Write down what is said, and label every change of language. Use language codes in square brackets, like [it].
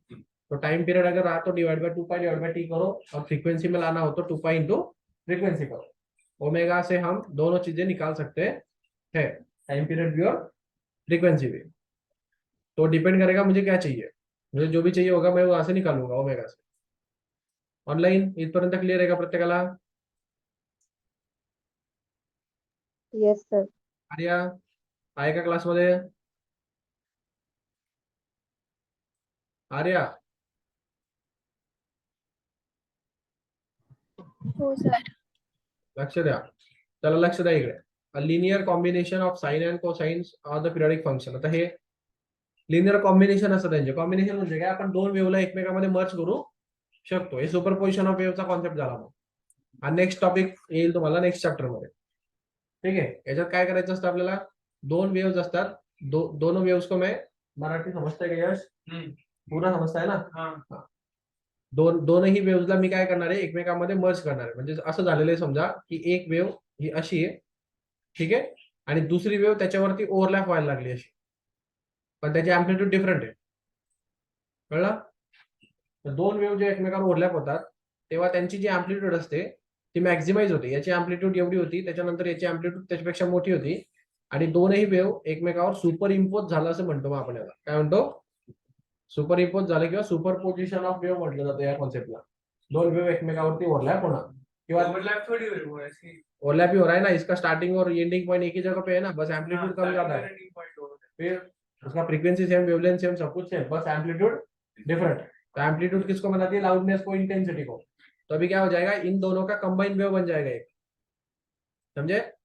[hi] तो time period अगर रहा तो divide by 2π divide by T करो, और फ्रीक्वेंसी में लाना हो तो 2π इंटू फ्रीक्वेंसी करो. ओमेगा से हम दोनों चीजें निकाल सकते हैं, टाइम पीरियड भी और फ्रीक्वेंसी भी. तो डिपेंड करेगा मुझे क्या चाहिए, मुझे जो भी चाहिए होगा मैं वहां से निकालूंगा ओमेगा से. [mr] ऑनलाइन इथपर्यंत क्लियर आहे का प्रत्येकाला? [en] Yes sir. [mr] आर्या आहे का क्लासमध्ये? आर्या हो सर. लक्ष द्या. चला लक्ष द्या इकडे. [en] A linear combination of sine and cosines of the periodic function. [mr] आता हे लिनियर कॉम्बिनेशन असतं त्यांचे. कॉम्बिनेशन म्हणजे काय, आपण दोन वेव्हला एकमेकांमध्ये मर्ज करू शकतो. हे सुपरपोजिशन ऑफ वेव्हचा कॉन्सेप्ट झाला. मग हा नेक्स्ट टॉपिक येईल तुम्हाला नेक्स्ट चॅप्टर मध्ये. ठीक आहे. याच्यात काय करायचं असतं आपल्याला, दोन वेव्स असतात. [hi] दोनों वेव्स को मैं, [mr] मराठी समजताय का यश? पूरा समजताय ना? दोनही वेव्सला मी काय करणार आहे, एकमेकांमध्ये मर्ज करणार आहे. म्हणजे असं झालेलं आहे समजा की एक वेव्ह ही अशी आहे, ठीक आहे, आणि दुसरी वेव्ह त्याच्यावरती ओव्हरलॅप व्हायला लागली अशी, पण त्याची अँप्लिट्यूड डिफरंट आहे. कळलं? तर दोन वेव्ह जे एकमेकांवर ओव्हरलॅप होतात तेव्हा त्यांची जी अँप्लिट्यूड असते ती मॅक्झिमाइज होते. याची अँप्लिट्यूड एवढी होती, त्याच्यानंतर याची अँप्लिट्यूड त्याच्यापेक्षा मोठी होती, आणि दोनही वेव्ह एकमेकावर सुपर इम्पोज झालं असं म्हणतो. मग आपण याला काय म्हणतो, सुपर इम्पोज झालं किंवा सुपरपोजिशन ऑफ वेव्ह म्हटलं जातं या कॉन्सेप्टला. दोन वेव्ह एकमेकावरती ओव्हरलॅप होणार, किंवा [hi] ओवरलैप थोड़ी हो रहा है, ओवरलैप ही हो रहा है ना. इसका स्टार्टिंग और एंडिंग पॉइंट एक ही जगह पे है ना, बस एम्पलीट्यूड कम ज्यादा है. फिर उसका फ्रीक्वेंसी सेम, वेवलेंथ सेम, सब कुछ सेम, बस एम्पलीट्यूड डिफरेंट. तो एम्पलीट्यूड किसको बनाती है, लाउडनेस को, इंटेंसिटी को. तो अभी क्या हो जाएगा, इन दोनों का कंबाइन वेव बन जाएगा एक, समझे.